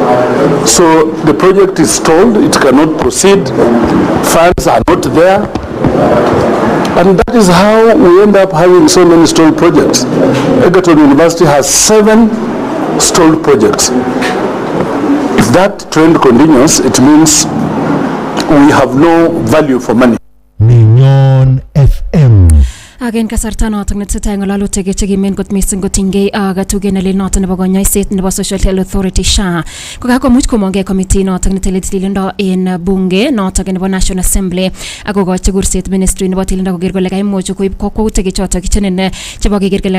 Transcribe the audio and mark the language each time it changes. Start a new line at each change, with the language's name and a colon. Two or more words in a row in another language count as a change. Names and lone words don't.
English: So the project is stalled, it cannot proceed, funds are not there, and that is how we end up having so many stalled projects. Egerton University has 7 stalled projects. If that trend continues, it means we have no value for money.
Kalenjin: Mignon FM. Again kasarta notok netesetai ng'alalutik chekimen kot missing kotinygei ak tuget nelel notok nebo konyoiset nebo Social Health Authority SHA kokakomuch komongei committee notok netele tililindo en bunge notok nebo National Assembly akokochi kurset ministry nebo tililindo koker kole kaimuch koib kokwoutik chotok kichenen chebo keker kole